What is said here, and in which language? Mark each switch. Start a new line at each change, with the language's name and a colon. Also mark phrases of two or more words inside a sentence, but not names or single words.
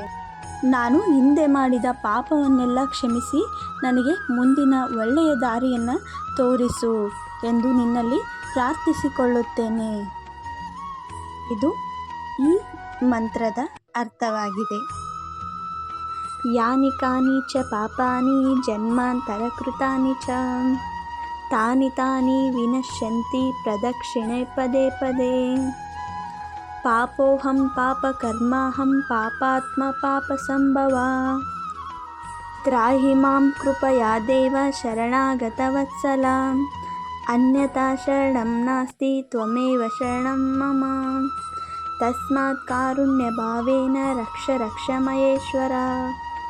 Kannada: ನಾನು ಹಿಂದೆ ಮಾಡಿದ ಪಾಪವನ್ನೆಲ್ಲ ಕ್ಷಮಿಸಿ ನನಗೆ ಮುಂದಿನ ಒಳ್ಳೆಯ ದಾರಿಯನ್ನು ತೋರಿಸು ಎಂದು ನಿನ್ನಲ್ಲಿ ಪ್ರಾರ್ಥಿಸಿಕೊಳ್ಳುತ್ತೇನೆ. ಇದು ಈ ಮಂತ್ರದ ಅರ್ಥವಾಗಿದೆ.
Sanskrit: ಯಾನಿ ಕಾನಿ ಚ ಪಾಪಾನಿ ಜನ್ಮಾಂತರಕೃತಾನಿ ಚ ತಾನಿ ತಾನಿ ವಿನಶ್ಯಂತಿ ಪ್ರದಕ್ಷಿಣೆ ಪದೇ ಪದೇ. ಪಾಪೋಹಂ ಪಾಪಕರ್ಮಾಹಂ ಪಾಪಾತ್ಮ ಪಾಪಸಂಭವ. ತ್ರಾಹಿ ಮಾಂ ಕೃಪಯಾ ದೇವ ಶರಣಾಗತವತ್ಸಲ. ಅನ್ಯತಾ ಶರಣಂ ನಾಸ್ತಿ ತ್ವಮೇವ ಶರಣಂ ಮಮ. ತಸ್ಮಾತ್ ಕಾರುಣ್ಯ ಭಾವೇನ ರಕ್ಷ ರಕ್ಷ ಮಹೇಶ್ವರ.